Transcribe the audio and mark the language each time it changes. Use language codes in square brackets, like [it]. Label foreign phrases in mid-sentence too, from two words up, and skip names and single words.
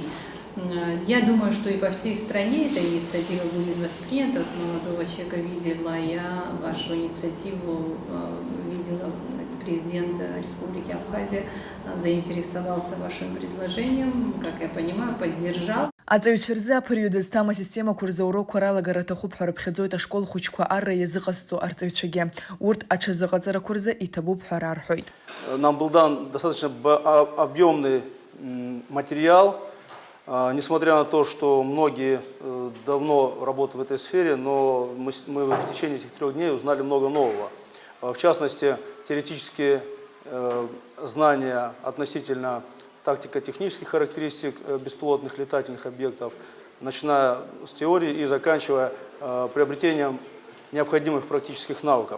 [ru] Я думаю, что и по всей стране эта инициатива будет воспринята. От молодого человека видела я вашу инициативу, видела президент Республики Абхазия, заинтересовался вашим предложением, как я понимаю, поддержал. [ab] Аҵаҩцәа рзы аԥырҩда зҭам асистемақәа рзы аурокқәа ралагара аҭахуп ҳәа рыԥхьаӡоит ашкол хәыҷқәа арра иазыҟазҵо арҵаҩцәагьы. Урҭ аҽазыҟаҵарақәа рзы иҭабуп ҳәа рарҳәоит. [ru] Нам был дан достаточно объемный материал, несмотря на то, что многие давно работают в этой сфере, но мы в течение этих 3 дней узнали много нового. В частности, теоретические знания относительно тактико-технических характеристик беспилотных летательных объектов, начиная с теории и заканчивая приобретением необходимых практических навыков.